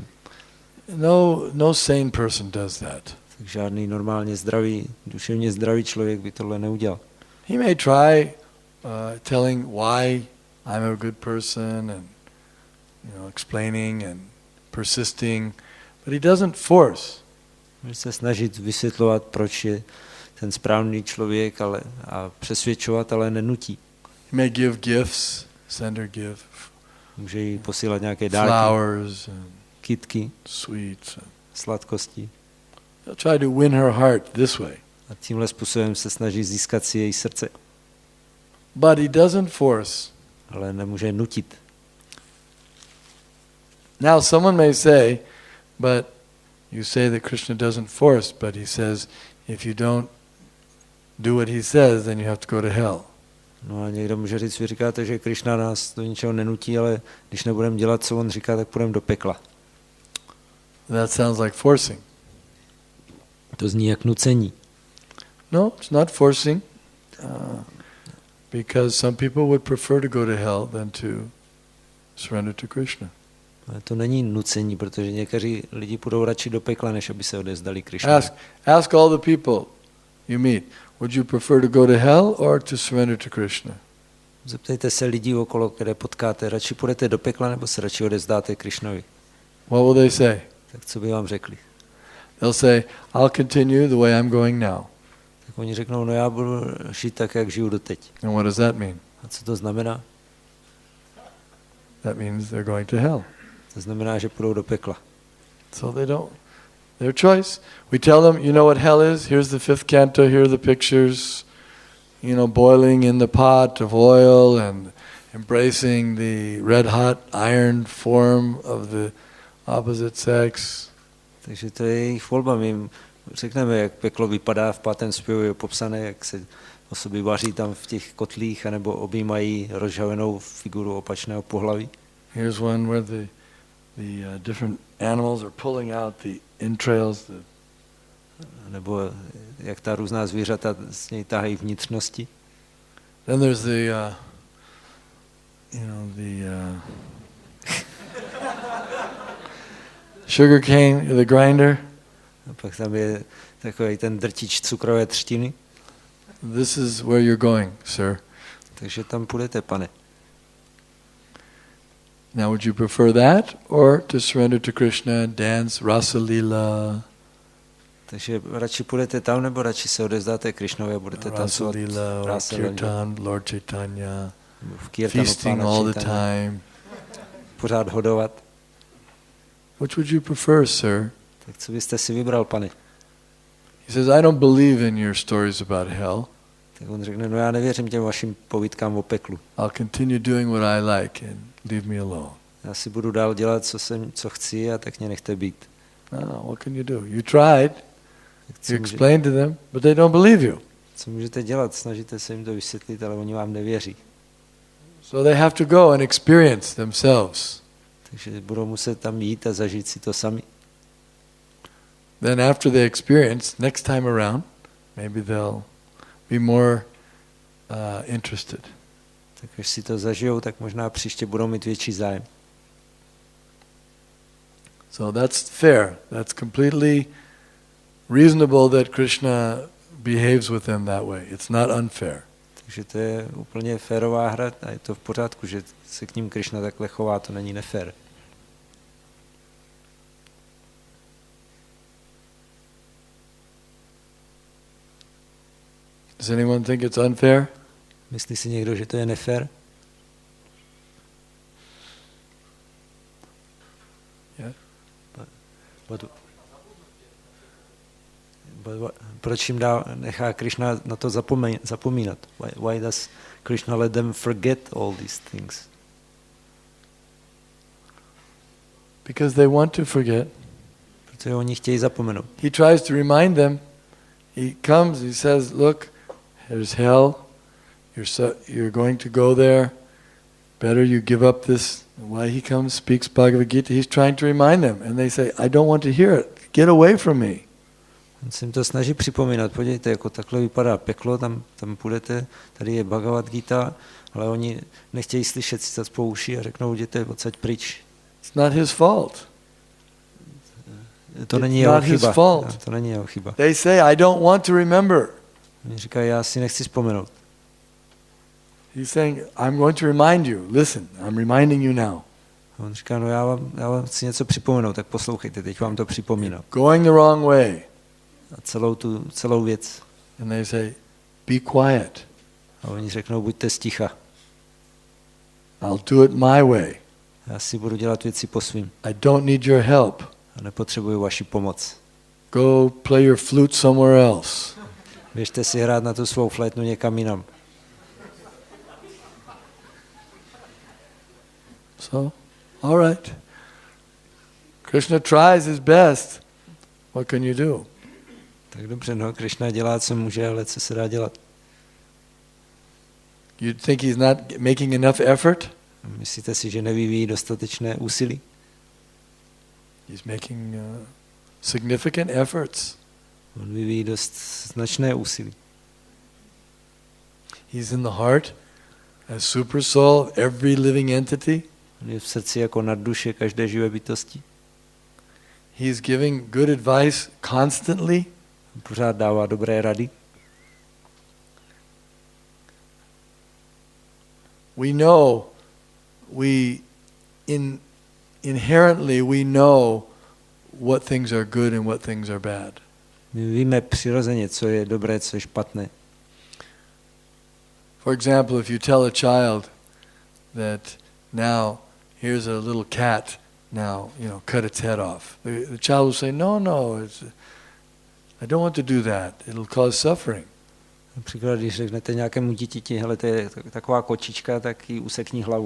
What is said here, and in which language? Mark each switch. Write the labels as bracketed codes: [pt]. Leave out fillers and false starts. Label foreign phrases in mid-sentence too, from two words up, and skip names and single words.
[en] No sane person does that. [cs] Tak žádný normálně zdravý, duševně zdravý člověk by tohle neudělal. [en] He may try telling why I'm a good person and explaining and persisting, but he doesn't force. [cs] Může se snažit vysvětlovat, proč je ten správný člověk, a přesvědčovat, ale nenutí. [en] He may give gifts, send her gifts. [cs] Může jí posílat nějaké dárky, [en] flowers and [cs] kytky, [en] sweets. [cs] sladkosti. [en] He'll try to win her heart this way. [cs] A tímhle způsobem se snaží získat si její srdce. [en] But he doesn't force. [cs] Ale nemůže nutit. [en] Now someone may say, but you say that Krishna doesn't force, but he says, if you don't do what he says, then you have to go to hell. [cs] No a někdo může říct, vy říkáte, že Krishna nás do ničeho nenutí, ale když nebudeme dělat, co on říká, tak půjdeme do pekla. [en] That sounds like forcing. [cs] To zní jak nucení. [en] No, it's not forcing. Because some people would prefer to go to hell than to surrender to Krishna. [cs] Ale to není nucení, protože někteří lidi půjdou radši do pekla, než aby se odevzdali Krishna. [en] Ask all the people you meet, would you prefer to go to hell or to surrender to Krishna? [cs] Zeptejte se lidí okolo, které potkáte, radši půjdete do pekla, nebo se radši odevzdáte Krishnovi. [en] What will they say? [cs] Tak co by vám řekli? [en] They'll say, I'll continue the way I'm going now. [cs] Tak oni řeknou, no já budu žít tak, jak žiju doteď. [en] And what does that mean? [cs] A co to znamená? [en] That means they're going to hell. [cs] To znamená, že půjdou do pekla. [en] So they don't. Their choice. We tell them, you know what hell is? Here's the 5th canto, here are the pictures, boiling in the pot of oil and embracing the red hot iron form of the opposite sex. [cs] Takže to je jejich volba. My jim řekneme, jak peklo vypadá, v 5. zpěvu je popsané, jak se osoby vaří tam v těch kotlích, anebo objímají rozžhavenou figuru opačného pohlaví. [en] Here's one where the different animals are pulling out the entrails. [cs] Nebo jak ta různá zvířata z něj tahají vnitřnosti. [en] Then there's the sugar cane, the grinder. [cs] A pak tam je takový ten drtič cukrové třtiny. [en] This is where you're going, sir. [cs] Takže tam půjdete, pane. [en] Now would you prefer that or to surrender to Krishna, dance rasa lila? [cs] Takže radši půjdete tam, nebo radši se odevzdáte Krishnovi a budete tancovat rasa lila, kirtan, Lord Chaitanya, v [en] feasting all the time. [cs] Pořád hodovat. [en] Which would you prefer, sir? [cs] Tak co byste si vybral, pane? [en] He says, I don't believe in your stories about hell. [cs] Tak on řekne, no já nevěřím těm vašim povídkám o peklu. [en] I'll continue doing what I like and leave me alone. [cs] Já si budu dál dělat, co chci, a tak mě nechte být. [en] No, what can you do? You tried. You explained to them, but they don't believe you. [cs] Co můžete dělat? Snažíte se jim to vysvětlit, ale oni vám nevěří. [en] So they have to go and experience themselves. [cs] Takže budou muset tam jít a zažít si to sami. [en] Then after they experience, next time around, maybe they'll be more interested. [cs] Tak až si to zažijou, tak možná příště budou mít větší zájem. [en] So that's fair. That's completely reasonable that Krishna behaves with them that way. It's not unfair. [cs] Takže to je úplně férová hra a je to v pořádku, že se k ním Krishna takhle chová, to není nefér. [en] Does anyone think it's unfair? [cs] Myslí si někdo, že to je nefér? [en] Yeah. [cs] Proč jim nechá Krishna na to zapomínat? [en] Why does Krishna let them forget all these things? Because they want to forget. [cs] Protože oni chtějí zapomenout. [en] He tries to remind them. He comes, he says, look, there's hell. You're going to go there. Better you give up this. Why he comes, speaks Bhagavad Gita. He's trying to remind them. And they say, I don't want to hear it. Get away from me. [cs] On se jim to snaží připomínat. Podívejte, jako takhle vypadá peklo, tam půjdete, tady je Bhagavad Gita, ale oni nechtějí slyšet si po uši a řeknou, jděte odsaď pryč. [en] It's not his fault. [cs] To není jeho chyba. To není jeho chyba. [en] They say, I don't want to remember. [cs] Oni říkají, já si nechci vzpomenout. [en] He's saying, I'm going to remind you. Listen, I'm reminding you now. [cs] A on říká, no já vám chci něco připomenout, tak poslouchejte, teď vám to připomínám. [en] Going the wrong way. [cs] A celou věc. [en] And they say, be quiet. [cs] A oni řeknou, buďte sticha. [en] I'll do it my way. [cs] Já si budu dělat věci po svým. [en] I don't need your help. [cs] A nepotřebuju vaši pomoc. [en] Go play your flute somewhere else. [cs] Běžte si hrát na tu svou flétnu někam jinam. [en] So, all right. Krishna tries his best. What can you do? [cs] Tak dobře, no, Krishna dělá, co může, ale co se dá dělat? [en] You think he's not making enough effort? [cs] Myslíte si, že nevyvíjí dostatečné úsilí? [en] He's making significant efforts. [cs] On vyvíjí dost značné úsilí. [en] He's in the heart as super soul of every living entity. [cs] On je v srdci jako nadduše každé živé bytosti. [en] He's giving good advice constantly. [cs] Pořád dává dobré rady. [en] We know, inherently we know what things are good and what things are bad. [cs] My víme přirozeně, co je dobré, co je špatné. [en] For example, if you tell a child that now here's a little cat, now cut its head off. The child will say, no, I don't want to do that. It'll cause suffering. [cs] Například, když řeknete nějakému dítěti, hele, to je taková kočička, tak jí usekni hlavu.